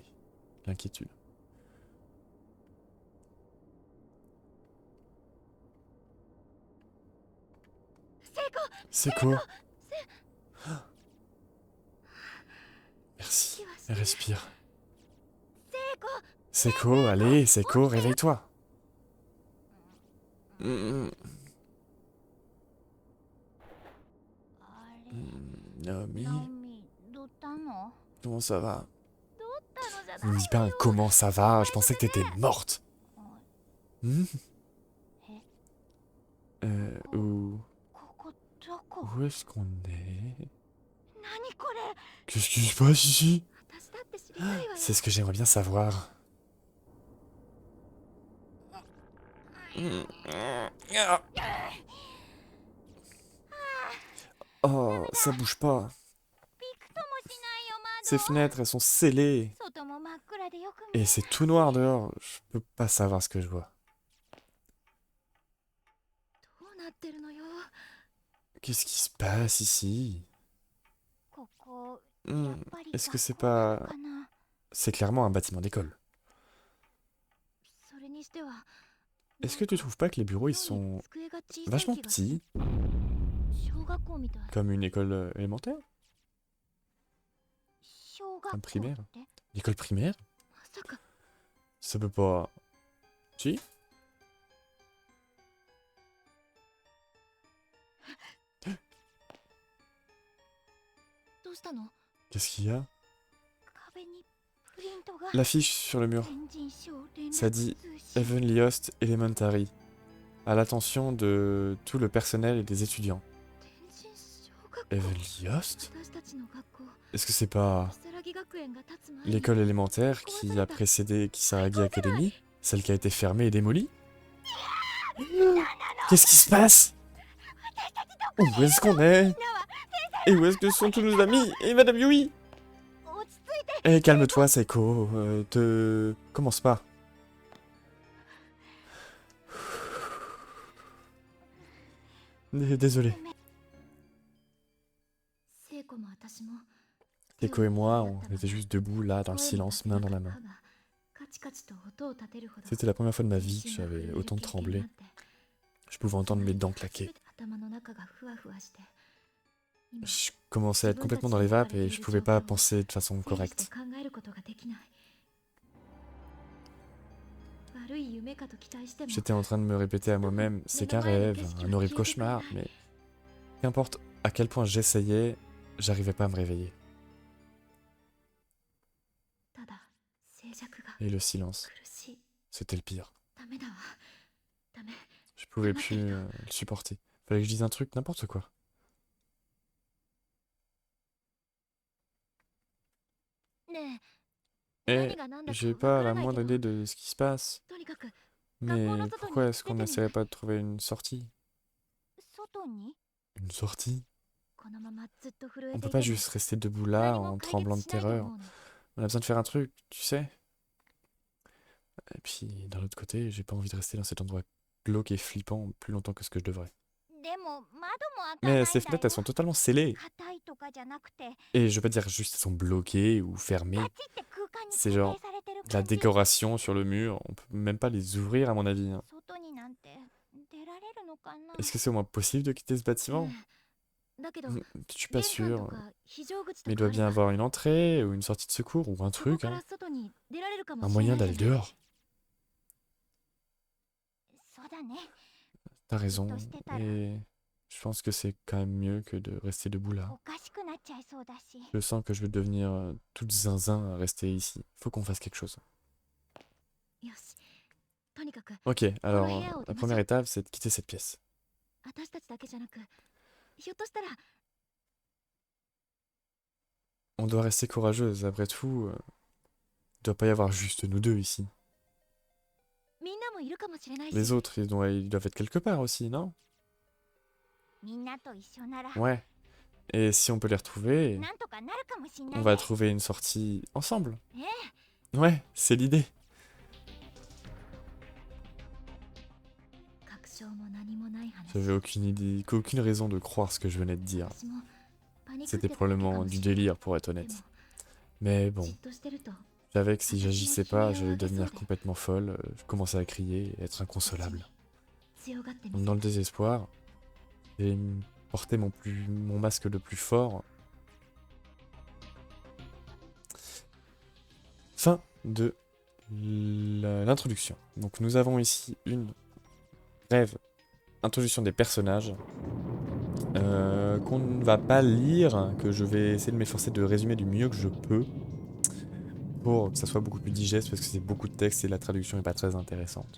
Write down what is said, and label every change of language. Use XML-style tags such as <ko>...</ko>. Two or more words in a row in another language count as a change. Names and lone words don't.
<fr>L'inquiétude. Seiko. Merci. Respire. Seiko, allez, Seiko, réveille-toi. Mm,</fr> <ja>あれ Naomi, ナオミどったの</ja> <fr>comment ça va?</fr> <ja>どったのじゃ</ja> <fr>Ne</fr> <ja>ない</ja> <fr>dis pas un comment ça va, je pensais que t'étais morte.</fr> <ja>の Hmm? え</ja> <fr>Où</fr> <ja>ここどこ</ja> <fr>où est-ce qu'on est?</fr> <ja>何これ</ja> <fr>Qu'est-ce qui se passe ici?</fr> <ja>私だって知りたいわよ</ja> <fr>C'est ce que j'aimerais bien savoir. Oh, ça bouge pas.</fr> <ja>びくともしないよ</ja> <fr>Ces fenêtres, elles sont scellées.</fr> <ja>窓外も真っ暗でよく見え</ja> <fr>Et c'est tout noir dehors. Je peux pas savoir ce que je vois.</fr> <ja>どうなってるのよ</ja> <fr>Qu'est-ce qui se passe ici?</fr> <ja>ここ Hmm, やっぱり</ja> <fr>Est-ce que c'est</fr> <ja>学校なの</ja> <fr>pas...</fr> <ja>かな</ja> <fr>C'est clairement un bâtiment d'école.</fr> <ja>それにしては</ja> <fr>Est-ce que tu trouves pas que les bureaux, ils</fr> <ja>妙に</ja> <fr>sont</fr> <ja>机が小さい</ja> <fr>vachement</fr> <ja>気がする</ja> <fr>petits?</fr> <ja>小学校みたい</ja> <fr>Comme une école élémentaire?</fr> <ja>小学</ja> <fr>Un</fr> <ja>校</ja> <fr>primaire</fr> <ja>って</ja> <fr>Une école primaire?</fr> <ja>まさか</ja> <fr>Ça peut pas... Si?</fr> <ja>« どうしたの</ja> <fr>Qu'est-ce qu'il y a?</fr> <ja>壁にププリントが</ja> <fr>L'affiche sur le mur,</fr> <ja>全人称連</ja> <fr>ça</fr> <ja>絡</ja> <fr>dit</fr> <ja>通信</ja> <fr>Heavenly Host Elementary, à l'attention de tout le personnel et des étudiants.</fr> <ja>天神小学校</ja> <fr>Heavenly Host?</fr> <ja>私たちの学校</ja> <fr>Est-ce que c'est pas</fr> <ja>如月学園が建つ前に</ja> <fr>l'école élémentaire qui a précédé Kisaragi Academy? Celle qui a été fermée et démolie? Qu'est-ce qui se passe? Où est-ce qu'on est? Et où est-ce que sont tous nos amis? Et Madame Yui?</fr> <ja>落ち着いて</ja> <fr>Eh, calme-toi, Seiko. Commence pas. Désolé.</fr> <ja>聖子も私も</ja> <fr>Seiko et moi, on était juste debout là, dans le</fr> <ja>声に</ja> <fr>silence,</fr> <ja>出せ</ja> <fr>main</fr> <ja>な</ja> <fr>dans</fr> <ja>か</ja> <fr>la</fr> <ja>った</ja> <fr>main.</fr> <ja>歯がカチカチと音を立てるほど</ja> <fr>C'était la première fois de ma vie que</fr> <ja>全身が</ja> <fr>j'avais</fr> <ja>震える</ja> <fr>autant</fr> <ja>経験</ja> <fr>tremblé.</fr> <ja>があって</ja> <fr>Je pouvais entendre mes dents</fr> <ja>全</ja> <fr>claquer.</fr> <ja>て頭の中がふわふわして今</ja> <fr>Je commençais à être complètement dans les vapes et je pouvais pas penser de façon</fr> <ja>整理して</ja> <fr>correcte.</fr> <ja>考えることができない悪い夢かと期待しても</ja> <fr>J'étais en train de me répéter à moi-même, c'est qu'un rêve, un horrible cauchemar, mais qu'importe à quel point j'essayais, j'arrivais pas à me réveiller.</fr> <ja>ただ静寂が</ja> <fr>Et le silence,</fr> <ja>苦しい</ja> <fr>c'était le pire.</fr> <ja>ダメだわダメ</ja> <fr>Je pouvais plus le supporter. Fallait que je dise un truc, n'importe quoi.</fr> <ja>ね</ja> <fr>Et</fr> <ja>え何が何だか</ja> <fr>j'ai</fr> <ja>わか</ja> <fr>pas</fr> <ja>ら</ja> <fr>la</fr> <ja>ないけ</ja> <fr>moindre</fr> <ja>ど</ja> <fr>idée de ce qui se passe.</fr> <ja>とにかく</ja> <fr>Mais pourquoi est-ce qu'on n'essaierait pas de trouver une sortie?</fr> <ja>外に</ja> <fr>Une sortie?</fr> <ja>このままずっと震</ja> <fr>On</fr> <ja>え</ja> <fr>peut</fr> <ja>てい</ja> <fr>pas</fr> <ja>ても</ja> <fr>juste rester debout là</fr> <ja>何も</ja> <fr>en</fr> <ja>解</ja> <fr>tremblant</fr> <ja>決</ja> <fr>de</fr> <ja>しないと</ja> <fr>terreur.</fr> <ja>思うの</ja> <fr>On a besoin de faire un truc, tu sais. Et puis d'un autre côté, j'ai pas envie de rester dans cet endroit glauque et flippant plus longtemps que ce que je devrais.</fr> <ja>でも窓も開かないん</ja> <fr>Mais</fr> <ja>だ</ja> <fr>ces fenêtres, elles</fr> <ja>よ</ja> <fr>sont totalement scellées.</fr> <ja>硬いとかじゃなくて</ja> <fr>Et je veux pas dire juste elles sont bloquées ou fermées.</fr> <ja>ガチって空間に</ja> <fr>C'est</fr> <ja>固</ja> <fr>genre</fr> <ja>定されてる</ja> <fr>De la</fr> <ja>感じ</ja> <fr>décoration sur le mur, on peut même pas les ouvrir à mon avis, hein.</fr> <ja>外になんて出られるのかな</ja> <fr>Est-ce que c'est au moins possible de quitter ce bâtiment?</fr> <ja>だけど</ja> <fr>Je suis pas</fr> <ja>玄関と</ja> <fr>sûr.</fr> <ja>か非常口</ja> <fr>Mais</fr> <ja>と</ja> <fr>il doit</fr> <ja>かあれ</ja> <fr>bien</fr> <ja>ば</ja> <fr>avoir une entrée ou une sortie de secours ou un</fr> <ja>そこ</ja> <fr>truc,</fr> <ja>から</ja> <fr>hein.</fr> <ja>外に出られるかも</ja> <fr>Un</fr> <ja>しれな</ja> <fr>moyen</fr> <ja>い</ja> <fr>d'aller</fr> <ja>じゃない</ja> <fr>dehors.</fr> <ja>そうだね</ja> <fr>T'as raison. Et je pense que c'est quand même mieux que de rester debout là.</fr> <ja>おかしくなっちゃいそうだし</ja> <fr>Je sens que je vais devenir toute zinzin à rester ici. Faut qu'on fasse quelque chose.</fr> <ja>よしとにかく</ja> <fr>Ok, alors bureau au la démarrage. première étape, c'est de quitter cette pièce.</fr> <ja>私たちだけじゃなくひょっとしたら</ja> <fr>On doit rester courageuse, après tout. Il doit pas y avoir juste nous deux ici.</fr> <ja>みんなもいるかもしれないし</ja> <fr>Les autres, ils doivent être quelque part aussi, non?</fr> <ja>みんなと一緒なら</ja> <fr>Ouais. Et si on peut les retrouver,</fr> <ja>なんとかなるかもしんない</ja> <fr>on</fr> <ja>ね</ja> <fr>va trouver une sortie ensemble.</fr> <ja>ええ</ja> <fr>Ouais, c'est l'idée.</fr> <ja>確証も何もない話</ja> <fr>J'avais aucune idée, aucune raison de croire ce que je venais de dire.</fr> <ja>私もパニックっ</ja> <fr>C'était</fr> <ja>てただけか</ja> <fr>probablement</fr> <ja>も</ja> <fr>du</fr> <ja>しれない</ja> <fr>délire pour être</fr> <ja>で</ja> <fr>honnête.</fr> <ja>も</ja> <fr>Mais bon,</fr> <ja>じっとしてると</ja> <fr>je savais que si j'agissais pas, j'allais devenir complètement folle. Je commençais à crier et être inconsolable.</fr> <ja>強がってみ</ja> <fr>Donc</fr> <ja>せ</ja> <fr>dans</fr> <ja>る</ja> <fr>le désespoir, j'ai porté mon masque le plus fort. Fin de l'introduction. Donc nous avons ici une brève introduction des personnages qu'on ne va pas lire, que je vais essayer de m'efforcer de résumer du mieux que je peux pour que ça soit beaucoup plus digeste parce que c'est beaucoup de texte et la traduction n'est pas très intéressante.</fr>